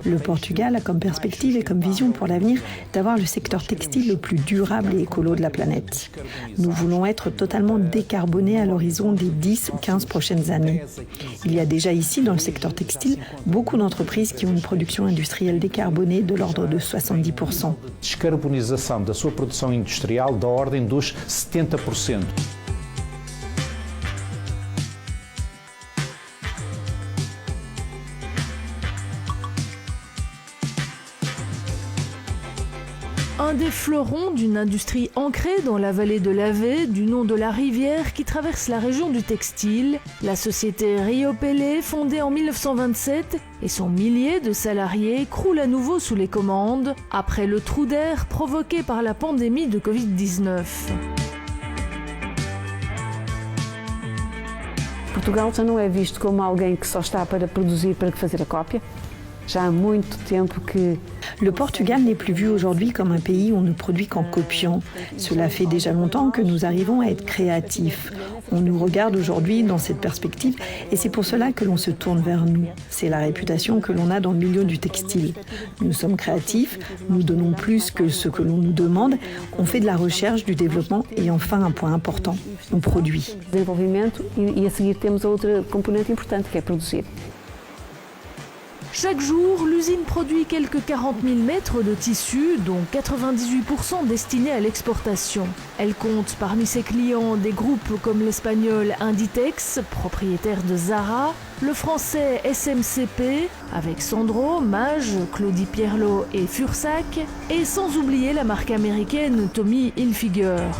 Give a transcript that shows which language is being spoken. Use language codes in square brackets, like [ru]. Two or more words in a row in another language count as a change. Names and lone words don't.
[fr] Le Portugal a comme perspective et comme vision pour l'avenir d'avoir le secteur textile le plus durable et écolo de la planète. Nous voulons être totalement décarbonés à l'horizon des 10 ou 15 prochaines années. Il y a déjà ici, dans le secteur textile, beaucoup d'entreprises qui ont une production industrielle décarbonée de l'ordre de 70%. [pt] Descarbonização da sua produção industrial da ordem dos 70%. [fr] Un des fleurons d'une industrie ancrée dans la vallée de l'Ave, du nom de la rivière qui traverse la région du textile, la société Rio Pelé, fondée en 1927, et son millier de salariés croule à nouveau sous les commandes, après le trou d'air provoqué par la pandémie de Covid-19. [pt] Portugal já não é visto como alguém que só está para produzir, para fazer a cópia. Já há muito tempo que... [fr] Le Portugal n'est plus vu aujourd'hui comme un pays où on ne produit qu'en copiant. Cela fait déjà longtemps que nous arrivons à être créatifs. On nous regarde aujourd'hui dans cette perspective et c'est pour cela que l'on se tourne vers nous. C'est la réputation que l'on a dans le milieu du textile. Nous sommes créatifs, nous donnons plus que ce que l'on nous demande, on fait de la recherche, du développement et enfin un point important, on produit. [pt] Desenvolvimento e a seguir temos a outra componente importante que é produzir. [fr] Chaque jour, l'usine produit quelques 40 000 mètres de tissu, dont 98% destinés à l'exportation. Elle compte parmi ses clients des groupes comme l'espagnol Inditex, propriétaire de Zara, le français SMCP, avec Sandro, Mage, Claudie Pierlot et Fursac, et sans oublier la marque américaine Tommy Hilfiger.